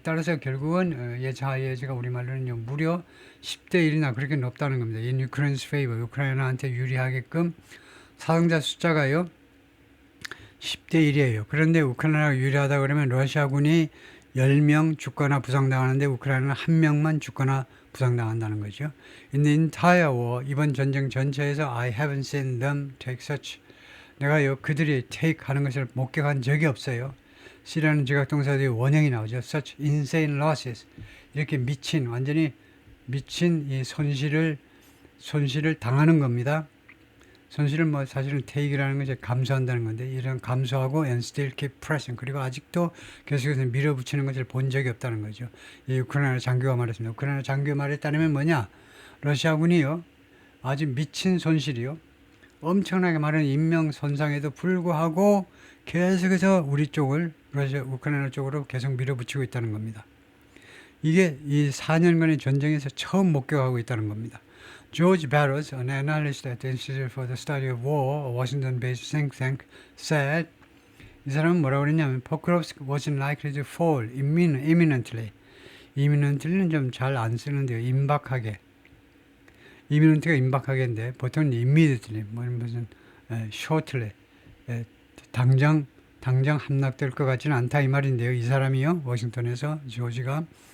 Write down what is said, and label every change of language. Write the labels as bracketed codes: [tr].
[ko] 따라서 결국은 [en] as high as [ko] 가 우리말로는 무려 10대 1이나 그렇게 높다는 겁니다. [en] in Ukraine's favor, [ko] 우크라이나한테 유리하게끔 사상자 숫자가요 10대 1이에요. 그런데 우크라이나가 유리하다 그러면 러시아군이 10명 죽거나 부상당하는데 우크라이나는 1명만 죽거나 부상당한다는 거죠. [en] In the entire war, [ko] 이번 전쟁 전체에서 [en] I haven't seen them take such, [ko] 내가 그들이 take 하는 것을 목격한 적이 없어요. C라는 지각동사들이 원형이 나오죠. [en] Such insane losses, [ko] 이렇게 완전히 미친 이 손실을 당하는 겁니다. 손실을 사실은 take이라는 것이 감수한다는 건데, 이런 감수하고 [en] and still keep pressing, [ko] 그리고 아직도 계속해서 밀어붙이는 것을 본 적이 없다는 거죠. 이 우크라이나 장교가 말했습니다. 우크라이나 장교가 말했다면 뭐냐? 러시아군이요, 아주 미친 손실이요, 엄청나게 많은 인명 손상에도 불구하고 계속해서 우크라이나 쪽으로 계속 밀어붙이고 있다는 겁니다. 이게 이 4년간의 전쟁에서 처음 목격하고 있다는 겁니다. [en] George Barros, an analyst at the Institute for the Study of War, a Washington-based think tank, said, [ko] 이 사람은 뭐라고 그랬냐면 [en] Pokrovsk wasn't likely to fall imminently. [ko] imminently는 좀 잘 안 쓰는데요. 임박하게. imminent가 임박하게인데 보통 immediately, 무슨 shortly, 당장 함락될 것 같지는 않다 이 말인데요. 이 사람이요, 워싱턴에서 조지가